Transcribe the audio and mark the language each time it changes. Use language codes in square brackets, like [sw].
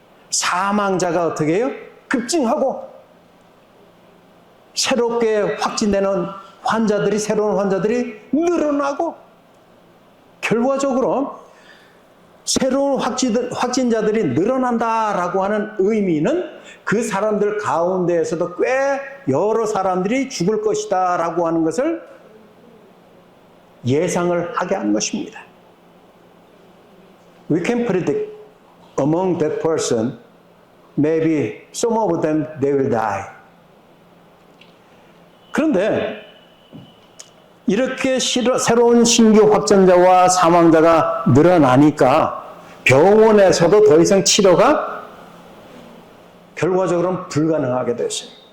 [ko] 사망자가 어떻게 해요? 급증하고 새롭게 확진되는 환자들이, 새로운 환자들이 늘어나고, 결과적으로 새로운 확진자들이 늘어난다라고 하는 의미는 그 사람들 가운데에서도 꽤 여러 사람들이 죽을 것이다 라고 하는 것을 예상을 하게 한 것입니다. [en] We can predict among that person, maybe some of them they will die. [ko] 그런데 이렇게 새로운 신규 확진자와 사망자가 늘어나니까 병원에서도 더 이상 치료가 결과적으로는 불가능하게 됐어요.